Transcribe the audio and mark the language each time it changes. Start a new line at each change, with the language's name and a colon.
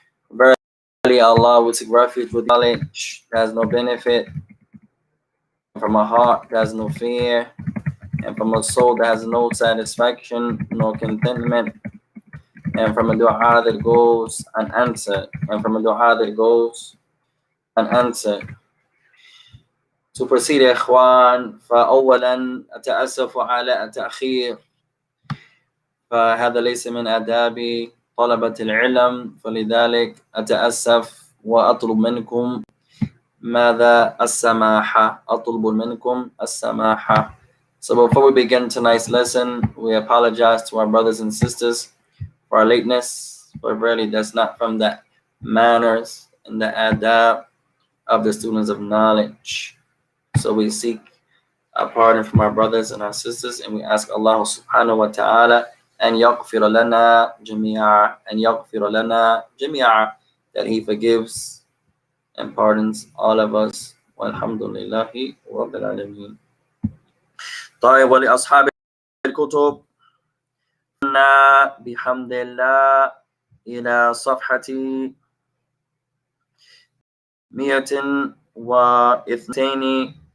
English: Verily Allah, we seek refuge with knowledge that has no benefit, from a heart that has no fear, and from a soul that has no satisfaction, no contentment, and from a dua that goes unanswered, and from a dua that goes unanswered. To proceed,
Arabic: ikhwan, فأولا أتأسف على التأخير، فهذا ليس من آداب طلبة العلم، فلذلك أتأسف وأطلب منكم ماذا السماحة، أطلب منكم السماحة.
English: So before we begin tonight's lesson, we apologize to our brothers and sisters for our lateness, but really that's not from the manners and the adab of the students of knowledge. So we seek a pardon from our brothers and our sisters, and we ask Allah subhanahu wa ta'ala and
Arabic: yaghfir lana jami'a,
English: and yaghfir lana jami'a, that he forgives and pardons all of us.
Arabic: Walhamdulillahi rabbil alameen. طيب ولأصحاب الكتب بحمد الله إلى صفحة 182.